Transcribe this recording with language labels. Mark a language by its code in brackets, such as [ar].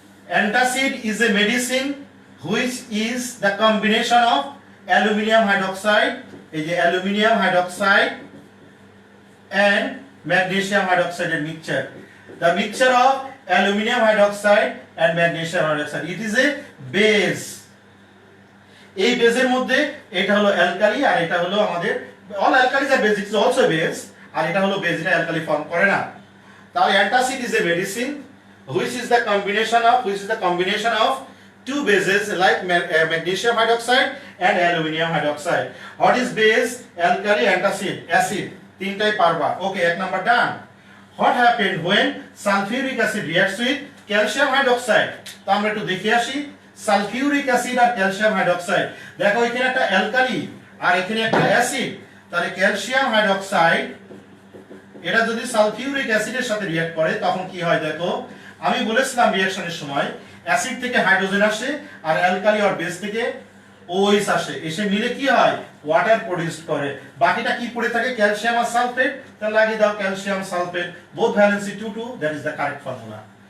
[en] Antacid is a medicine which is the combination of aluminum hydroxide, aluminum hydroxide and magnesium hydroxide mixture. The mixture of aluminum hydroxide and magnesium hydroxide, it is a base. [bn] এই বেজের মধ্যে এটা হলো alkali আর এটা হলো আমাদের all অ্যালকালিজ আর base, [en] it is also base, [bn] আর এটা হলো বেস, এটা অ্যালকালি ফর্ম করে না। [en] তাহলে antacid is a medicine which is the combination of two bases like magnesium hydroxide and aluminum hydroxide. What is base? Alkali, antacid, acid. [bn] তিনটাই পারবা। ওকে, এক number done. [en] What happened when sulfuric acid reacts with calcium hydroxide? [bn] তো আমরা একটু দেখে আসি। Sulphuric acid আর calcium hydroxide, দেখো এখানে একটা অ্যালকালি আর এখানে একটা অ্যাসিড, তাহলে ক্যালসিয়াম হাইড্রোক্সাইড এটা যদি সালফিউরিক অ্যাসিডের সাথে রিঅ্যাক্ট করে তখন কি হয় দেখো, আমি বলেছিলাম রিঅ্যাকশনের সময় অ্যাসিড থেকে হাইড্রোজেন আসে আর অ্যালকালি আর বেস থেকে OH আসে, এসে মিলে কি হয় ওয়াটার প্রোডিউস করে, বাকিটা কি পড়ে থাকে ক্যালসিয়াম আর সালফেট, তাহলে লাগিয়ে দাও calcium sulphate, [en] Both valency 2 that is the correct formula.